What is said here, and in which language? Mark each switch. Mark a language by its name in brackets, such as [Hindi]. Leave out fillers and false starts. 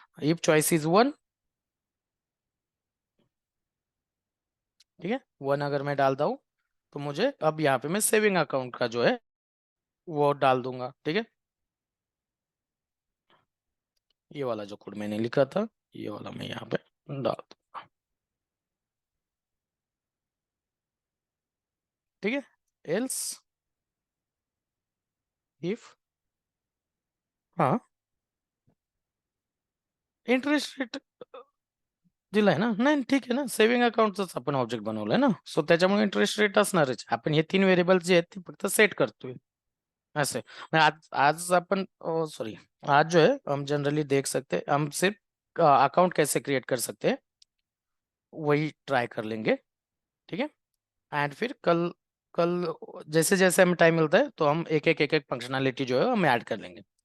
[Hindi] If choice is 1, ठीक है, 1 अगर मैं डालता हूँ तो मुझे अब यहाँ पे मैं सेविंग अकाउंट का जो है वो डाल दूंगा, ठीक है। ये वाला जो कोड मैंने लिखा था ये वाला मैं यहाँ पे डाल दूंगा, ठीक है। [Marathi] एल्स इफ, हाँ, इंटरेस्ट रेट दिलाय ना, नाही ठीक आहे ना, सेव्हिंग अकाउंटच आपण ऑब्जेक्ट बनवलंय ना, सो त्याच्यामुळे इंटरेस्ट रेट असणारच, आपण हे 3 व्हेरिएबल्स जे आहेत ते फक्त सेट करतोय ऐसे। [Hindi] मैं आज आज अपन सॉरी, आज जो है हम जनरली देख सकते हैं, हम सिर्फ अकाउंट कैसे क्रिएट कर सकते हैं वही ट्राई कर लेंगे, ठीक है। एंड फिर कल कल जैसे जैसे हमें टाइम मिलता है तो हम एक एक फंक्शनैलिटी जो है हम ऐड कर लेंगे।